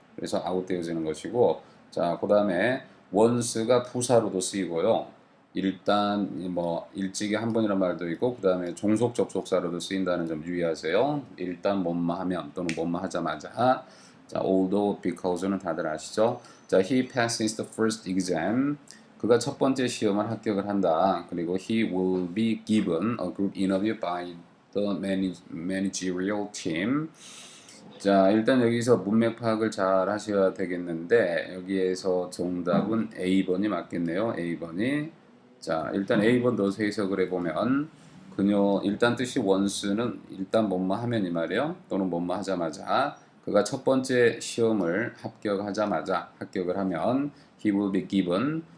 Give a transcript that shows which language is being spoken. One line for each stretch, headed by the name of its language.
Korean: 그래서 아웃되어지는 것이고 자, 그 다음에 once가 부사로도 쓰이고요. 일단 뭐 일찍이 한 번이라는 말도 있고 그 다음에 종속 접속사로도 쓰인다는 점 유의하세요. 일단 뭐뭐 하면 또는 뭐뭐 하자마자 자, although, because는 다들 아시죠?
English: 자, he passes the first exam.
Korean: 그가 첫 번째 시험을 합격을 한다. 그리고
English: he will be given a group interview by the managerial team.
Korean: 자, 일단 여기서 문맥 파악을 잘 하셔야 되겠는데 여기에서 정답은 A번이 맞겠네요. A번이. 자, 일단 A번 넣어서 해석을 해보면 그녀 일단 뜻이 원수는 일단 뭐뭐 하면 이 말이에요. 또는 뭐뭐 하자마자 그가 첫 번째 시험을 합격을 하면
English: he will be given.